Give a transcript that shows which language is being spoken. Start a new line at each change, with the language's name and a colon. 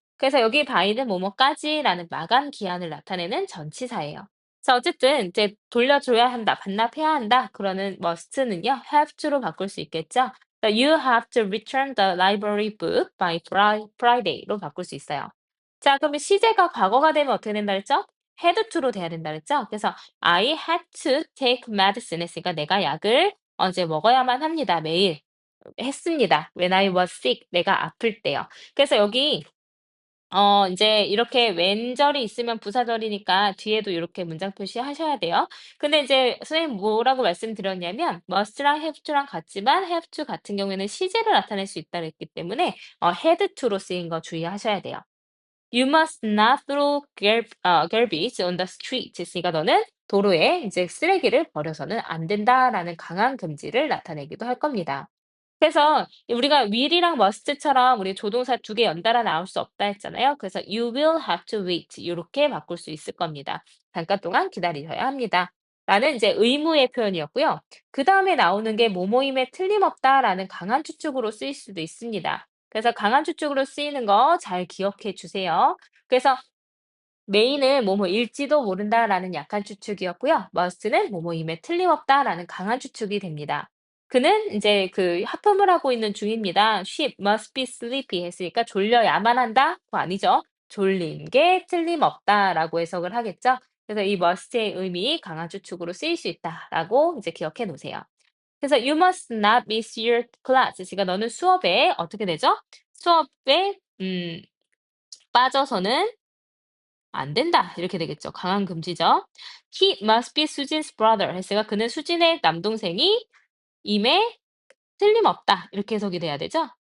Korean: 그래서 여기 by는 뭐뭐까지라는 마감 기한을 나타내는 전치사예요. 그래서 어쨌든 이제 돌려줘야 한다, 반납해야 한다. 그러는 must는요, have to로 바꿀 수 있겠죠. 그래서
English: you have to return the library book by Friday
Korean: 로 바꿀 수 있어요. 자, 그러면 시제가 과거가 되면 어떻게 된다 그랬죠? had to로 돼야 된다 그랬죠? 그래서
English: I had to take medicine
Korean: 했으니까 내가 약을 이제 먹어야만 합니다. 매일. 했습니다.
English: When I was sick.
Korean: 내가 아플 때요. 그래서 여기 인제 이렇게 왼절이 있으면 부사절이니까 뒤에도 요렇게 문장 표시하셔야 돼요. 근데 이제 선생님 뭐라고 말씀드렸냐면 must랑 have to랑 같지만 have to 같은 경우에는 시제를 나타낼 수 있다 그랬기 때문에 had to로 쓰인 거 주의하셔야 돼요.
English: You must not throw garbage on the street.
Korean: 했으니까 너는 도로에 이제 쓰레기를 버려서는 안 된다라는 강한 금지를 나타내기도 할 겁니다. 그래서 우리가 will이랑 must처럼 우리 조동사 두 개 연달아 나올 수 없다 했잖아요. 그래서
English: you will have to wait
Korean: 요렇게 바꿀 수 있을 겁니다. 잠깐 동안 기다리셔야 합니다. 라는 이제 의무의 표현이었고요. 그다음에 나오는 게 뭐뭐임에 틀림없다라는 강한 추측으로 쓰일 수도 있습니다. 그래서 강한 추측으로 쓰이는 거 잘 기억해 주세요. 그래서 메인은 뭐뭐일지도 모른다라는 약한 추측이었고요. must는 뭐뭐임에 틀림없다라는 강한 추측이 됩니다. 그는 이제 그 하품을 하고 있는 중입니다.
English: She must be sleepy
Korean: 했으니까 졸려야만 한다? 그거 아니죠. 졸린 게 틀림없다라고 해석을 하겠죠. 그래서 이 must의 의미 강한 추측으로 쓰일 수 있다라고 이제 기억해 놓으세요. 그래서
English: you must not miss your class.
Korean: 그러니까 너는 수업에 어떻게 되죠? 수업에 빠져서는 안 된다. 이렇게 되겠죠. 강한 금지죠.
English: He must be Su진's brother.
Korean: 했으니까 그는 수진의 남동생이 임에 틀림없다. 이렇게 해석이 돼야 되죠.